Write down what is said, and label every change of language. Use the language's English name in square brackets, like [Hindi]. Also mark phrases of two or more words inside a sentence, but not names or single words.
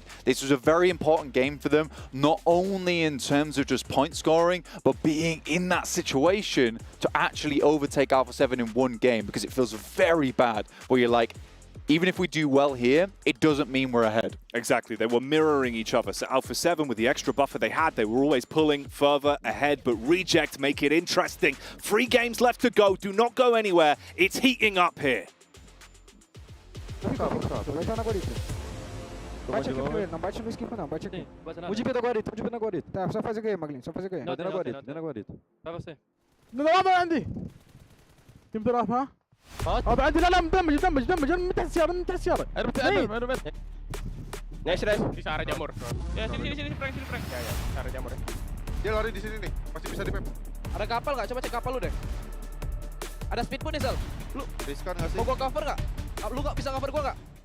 [English] This was a very important game for them, not only in terms of just point scoring, but being in that situation to actually overtake Alpha 7 in one game, because it feels very bad where you're like, even if we do well here, it doesn't mean we're ahead. Exactly. They were mirroring each other. So Alpha 7, with the extra buffer they had, they were always pulling further ahead. But Reject make it interesting. 3 games left to go. Do not go anywhere. It's heating up here. [Portuguese] Bate aqui primeiro, não bate no skip não, bate aqui. O de B da guarita, o de B da guarita. Tá, só faz o ganho, Maglin, só faz o ganho. Dentro da guarita, dentro da guarita. Vai você. [Arabic] نلعب عندي. تيم تلعب ها؟ اه عندي لا مدمج من تحت السيارة من تحت السيارة. [Indonesian] Aduh. [English] Nice, nice. [Indonesian] Bisa arah jamur. Ya, sini, prank. Ya, arah jamur ya. Dia lari di sini nih, masih bisa di-pep. Ada kapal nggak? Coba cek kapal lu deh. Ada speedboat nih, Sal. Lu riskan nggak sih? Mau gua cover nggak? Lu nggak bisa cover gua nggak?